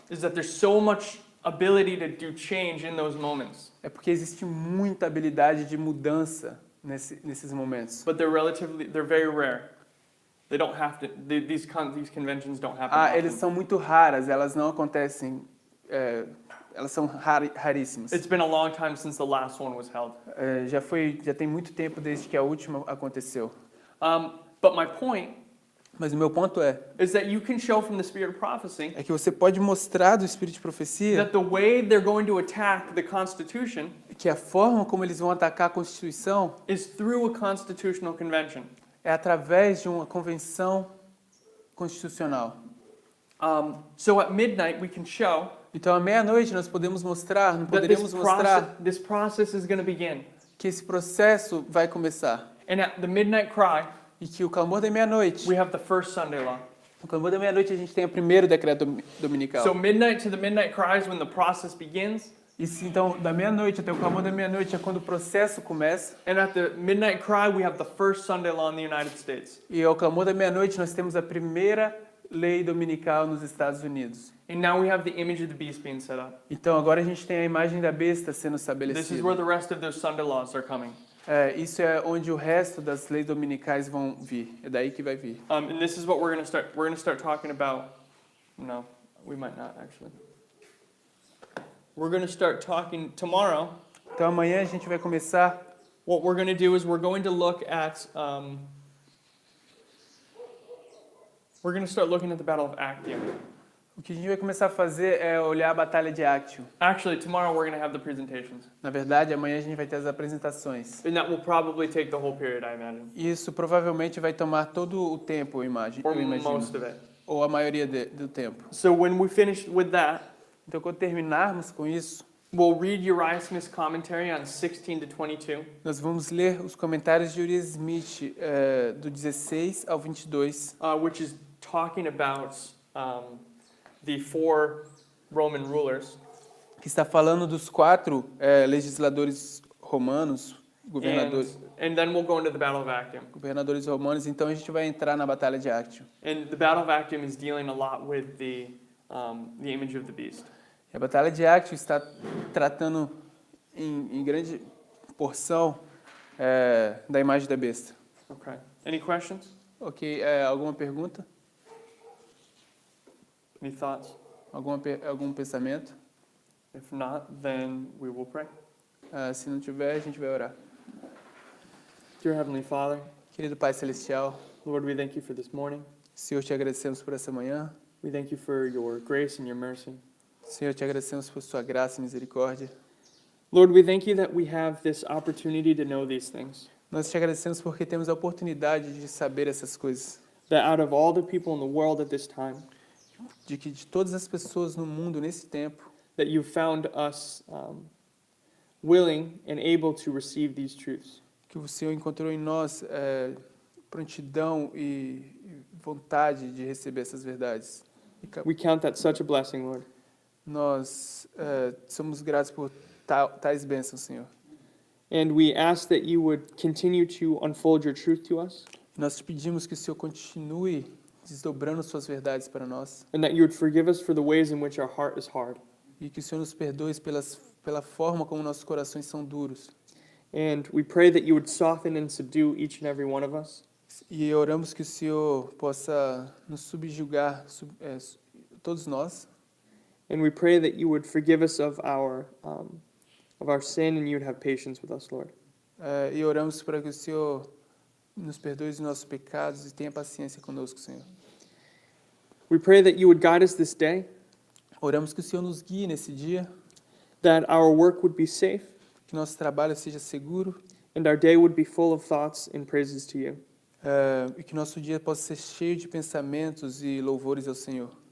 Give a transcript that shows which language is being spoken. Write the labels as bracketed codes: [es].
[en] Is that there's so much ability to do change in those moments, [pt] É porque existe muita habilidade de mudança nesses momentos. [en] but they're very rare. They don't have to. These conventions don't happen. [pt] Eles [en] often. [pt] são muito raras, elas não acontecem, elas são raríssimas. [en] It's been a long time since the last one was held. [pt] Já tem muito tempo desde que a última aconteceu. [en] But my point [pt] Mas o meu ponto [en] is that you can show from the spirit of prophecy [pt] é que você pode mostrar do espírito de profecia [en] that the way they're going to attack the Constitution [pt] que a forma como eles vão atacar a Constituição [en] is through a constitutional convention. [pt] é através de uma convenção constitucional. [en] So at midnight we can show [pt] Então, à meia-noite, nós poderíamos mostrar [en] this process is going to begin. [pt] que esse processo vai começar. [en] And at the midnight cry, [pt] E que o clamor da meia-noite, [en] we have the first Sunday law. [pt] no clamor da meia-noite a gente tem o primeiro decreto dominical. [en] So midnight to the midnight cry is when the process begins. [pt] E se, então, da meia-noite até o clamor da meia-noite é quando o processo começa. [en] And at the midnight cry, we have the first Sunday law in the United States. [pt] E ao clamor da meia-noite nós temos a primeira lei dominical nos Estados Unidos. [en] And now we have the image of the beast being set up. [pt] Então, agora a gente tem a imagem da besta sendo [en] This is [pt] estabelecida. [en] where the rest of those Sunday laws are coming. [pt] Isso é onde o resto das leis dominicais vão vir. É daí que vai vir. [en] And this is what we're going to start. We're going to start talking about. No, we might not actually. We're going to start talking tomorrow. [pt] Então, Então amanhã a gente vai começar. [en] What we're going to do is we're going to look at, we're going to start looking at the Battle of Actium. [pt] O que a gente vai começar a fazer é olhar a Batalha de Actium. [en] Actually, tomorrow we're going to have the presentations. [pt] Na verdade, amanhã a gente vai ter as apresentações. [en] And that will probably take the whole period, I imagine. [pt] Isso provavelmente vai tomar todo o tempo, eu imagino. [en] Or most of it. [pt] Ou a maioria do tempo. [en] So when we finish with that, [pt] Então, quando terminarmos com isso, [en] we'll read Uriah Smith's commentary on 16 to 22. [pt] nós vamos ler os comentários de Uriah Smith do 16 ao 22, [en] Which is talking about the 4 Roman rulers [pt] que está falando dos 4 legisladores romanos, [en] and then we'll go into the Battle of Actium. [pt] governadores romanos. Então a gente vai entrar na Batalha de Actium. [en] And the Battle of Actium is dealing a lot with the image of the beast. [pt] E a Batalha de Actium está tratando em grande porção da imagem da besta. [en] Okay. Any questions? [pt] Ok, alguma pergunta? [en] Any thoughts? [pt] Algum pensamento? [en] If not, then we will pray. [pt] Se não tiver, a gente vai orar. [en] Dear Heavenly Father, [pt] Querido Pai Celestial, [en] Lord, we thank you for this morning. [pt] Senhor, te agradecemos por essa manhã. [en] We thank you for your grace and your mercy. [pt] Senhor, te agradecemos por sua graça e misericórdia. [en] Lord, we thank you that we have this opportunity to know these things. [pt] Nós te agradecemos porque temos a oportunidade de saber essas coisas. [en] That out of all the people in the world at this time, [pt] De que de todas as pessoas no mundo nesse tempo, [en] that you found us willing and able to receive these truths. [pt] que o Senhor encontrou em nós prontidão e vontade de receber essas verdades. [en] We count that such a blessing, Lord. [pt] Nós somos gratos por tais bênçãos, Senhor. [en] And we ask that you would continue to unfold your truth to us, [pt] Nós te pedimos que o Senhor continue desdobrando suas verdades para nós [en] and that you would forgive us for the ways in which our heart is hard. [pt] e que o Senhor nos perdoe pela forma como nossos corações são duros. [en] And we pray that you would soften and subdue each and every one of us, [pt] E oramos que o Senhor possa nos subjugar, todos nós, [en] and we pray that you would forgive us of our sin, and you would have patience with us, Lord. [pt] e oramos para que o Senhor nos perdoe os nossos pecados e tenha paciência conosco, Senhor. [en] We pray that you would guide us this day, [pt] Oramos que o Senhor nos guie nesse dia, [en] that our work would be safe, [pt] que nosso trabalho seja seguro, [en] and our day would be full of thoughts and praises to you. [pt] e que nosso dia possa ser cheio de pensamentos e louvores ao Senhor.